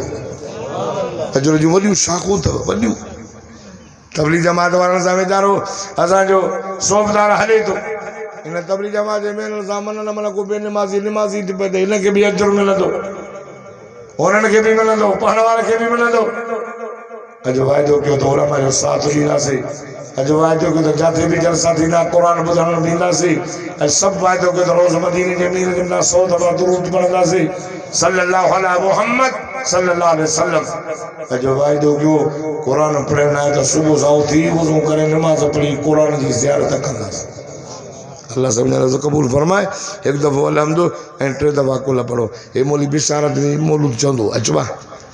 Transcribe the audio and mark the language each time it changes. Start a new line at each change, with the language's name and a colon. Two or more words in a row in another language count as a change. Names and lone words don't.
Sindhi: अजुर जूं वॾियूं शाखूं अथव, वॾियूं। तबलीग जमात वारनि सां वीचारो असांजो सोबदार हले थो, हिन तबलीग जमात जे महिननि सां मन न मन को बेनिमाज़ी थी पए त हिनखे बि अजुर मिलंदो, उन्हनि खे बि मिलंदो, पढ़ण वारे खे बि मिलंदो। अॼु वाइदो कयो त उलमा जो साथ ॾींदासीं, अॼु वाइदो कयो त जिथे बि जलसा थींदा क़ुरान ॿुधण ॾींदासीं, ऐं सभु वाइदो कयो त रोज़ मदीने जे मीर जे मथां 100 दफ़ा दुरूद पढ़ंदासीं
Arabic: صلى الله على محمد صلى الله عليه وسلم.
Sindhi: अॼु वाइदो कयो क़ुरान पढ़ण आहे त सुबुह सां उथी वज़ू करे नमाज़ पढ़ी क़ुरान जी ज़ियारत कंदासीं। अल्लाह सभिनी जो क़बूल फरमाए। हिकु दफ़ो अलहम्दु ऐं 3 दफ़ा कुल पढ़ो। हे मौली बिशारत में मौलूद चवंदो अचवा